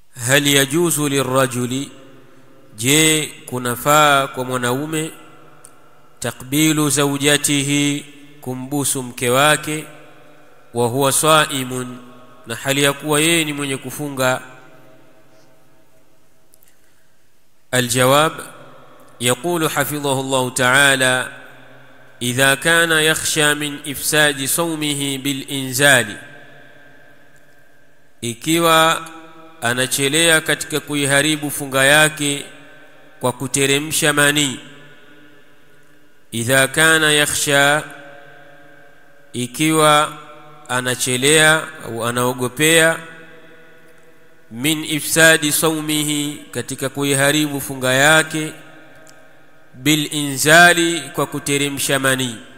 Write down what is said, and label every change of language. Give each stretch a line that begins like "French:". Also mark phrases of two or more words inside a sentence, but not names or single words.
Arabic: هل يجوز للرجل,
Swahili: je kunafaa kwa mwanaume
Arabic: تقبيل زوجته,
Swahili: kumbusu mke wake,
Arabic: وهو صائم,
Swahili: na hali ya kuwa yeye ni mwenye kufunga?
Arabic: الجواب يقول حفظه الله تعالى: إذا كان يخشى من إفساد صومه بالإنزال,
Swahili: ikiwa anachelea katika kuiharibu funga yake kwa kuteremsha mani.
Arabic: إذا كان يخشى,
Swahili: ikiwa anachelea au anaogopea,
Arabic: من إفساد صومه,
Swahili: katika kuiharibu funga yake,
Arabic: بالإنزال,
Swahili: kwa kuteremsha mani.